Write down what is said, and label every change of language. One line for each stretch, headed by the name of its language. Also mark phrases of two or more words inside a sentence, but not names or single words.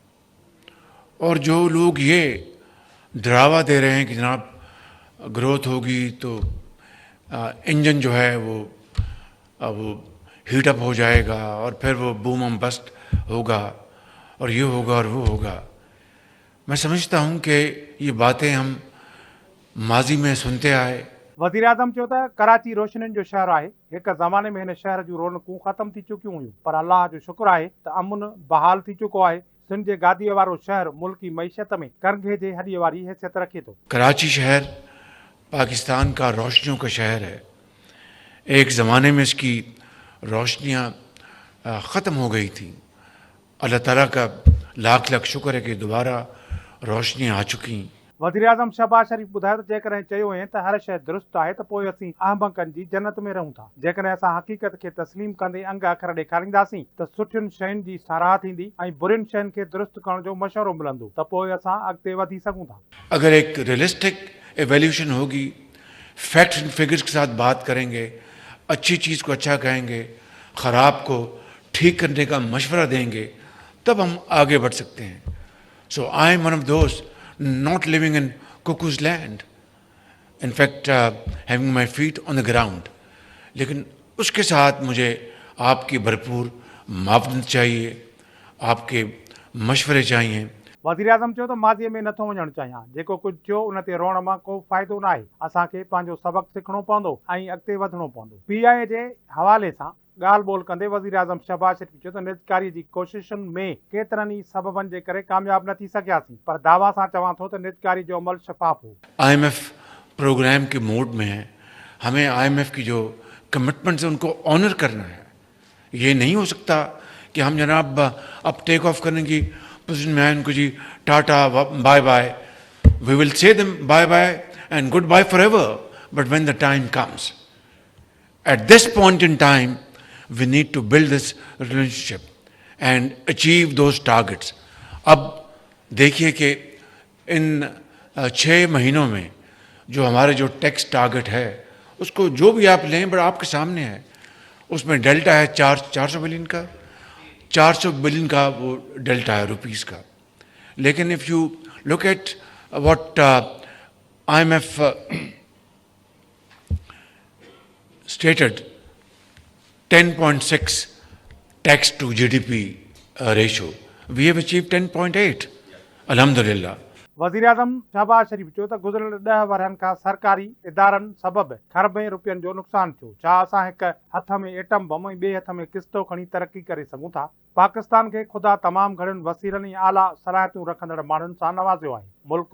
Urdu: اور جو لوگ یہ ڈراوا دے رہے ہیں کہ جناب گروتھ ہوگی تو انجن جو ہے وہ ہیٹ اپ ہو جائے گا اور پھر وہ
English: boom and bust
Urdu: ہوگا اور یہ ہوگا اور وہ ہوگا، میں سمجھتا ہوں کہ یہ باتیں ہم ماضی میں سنتے آئے.
Sindhi: वज़ीर आज़म चयो त कराची रोशनियुनि जो शहर आहे। हिक ज़माने में हिन शहर जूं रौनकूं ख़तम थी चुकियूं हुयूं, पर अल्लाह जो शुक्र आहे त अमुन बहाल थी चुको आहे। सिंध जे गादीअ वारो शहर मुल्की मईशत में करंघे जे हॾीअ वारी हैसियत रखे थो।
Urdu: کراچی شہر پاکستان کا روشنیوں کا شہر ہے. ایک زمانے میں اس کی روشنیاں ختم ہو گئی تھی. اللہ تعالیٰ کا لاکھ لاکھ شکر ہے کہ دوبارہ روشنیاں آ چکی.
Sindhi: वज़ीर आज़म शहबाज शरीफ़ ॿुधायो त जेकॾहिं चयो वञे त हर शइ दुरुस्त आहे त पोइ असीं अहमकनि जी जन्नत में रहूं था। जेकॾहिं असां हक़ीक़त खे तस्लीम कंदे अंग अखर ॾेखारींदासीं त सुठियुनि शयुनि जी साराह थींदी ऐं बुरियुनि शयुनि खे दुरुस्त करण जो मशवरो मिलंदो, त पोइ असां अॻिते वधी सघूं था।
Urdu: اگر ایک
English: realistic evolution
Urdu: ہوگی,
English: facts and figures
Urdu: کے ساتھ بات کریں گے، اچھی چیز کو اچھا کہیں گے، خراب کو ٹھیک کرنے کا مشورہ دیں گے، تب ہم آگے بڑھ سکتے ہیں.
English: so I am one of those not living in cuckoo's land, in fact having my feet on the ground।
Urdu: لیکن اس کے ساتھ مجھے آپ کی بھرپور معاونت چاہیے، آپ کے مشورے چاہیے.
Sindhi: वज़ीर आज़म चयो त माज़ीअ में नथो वञणु चाहियां। जेको कुझु थियो उन ते रोअण मां को फ़ाइदो न आहे। असांखे पंहिंजो सबक़ सिखणो पवंदो ऐं अॻिते वधिणो पवंदो। PIA जे हवाले सां ॻाल्हि ॿोल कंदे वज़ीर आज़म शहबाज शरीफ़ चयो त निजकारीअ जी कोशिशुनि में केतिरनि ई सबबनि जे करे कामयाब न थी सघियासीं, पर दावा सां चवां थो त निजकारी जो अमल शफ़ाफ हो।
Urdu: IMF پروگرام کے موڈ میں ہے. ہمیں IMF کی جو کمٹمنٹس ہے ان کو آنر کرنا ہے. یہ نہیں ہو سکتا کہ ہم جناب اب ٹیک آف کرنے کی پوزیشن میں آئے، ان کو جی ٹاٹا بائے بائے,
English: we will say them bye bye and good bye for ever, but when the time comes, at this point in time we need to build this relationship and achieve those targets।
Urdu: اب دیکھیے کہ ان 6 مہینوں میں جو ہمارے جو ٹیکس ٹارگٹ ہے اس کو جو بھی آپ لیں بڑا آپ کے سامنے ہے. اس میں ڈیلٹا ہے 400 بلین کا، 400 بلین کا وہ ڈیلٹا ہے روپیز کا.
English: लेकिन if you look at what IMF stated 10.6 tax to GDP ratio, we have achieved 10.8, alhamdulillah।
Sindhi: वज़ीर आज़म शहबाज शरीफ़ चयो त गुज़िरियल 10 वरहनि खां सरकारी इदारनि सबबि खरबें रुपयनि जो नुक़सानु थियो। छा असां हिक हथ में एटम बम ऐं ॿिए हथ में किस्तो खणी तरक़ी करे सघूं था? पाकिस्तान खे ख़ुदा तमामु घणनि वसीलनि ऐं आला सलाहियतूं रखंदड़ माण्हुनि सां नवाज़ियो आहे।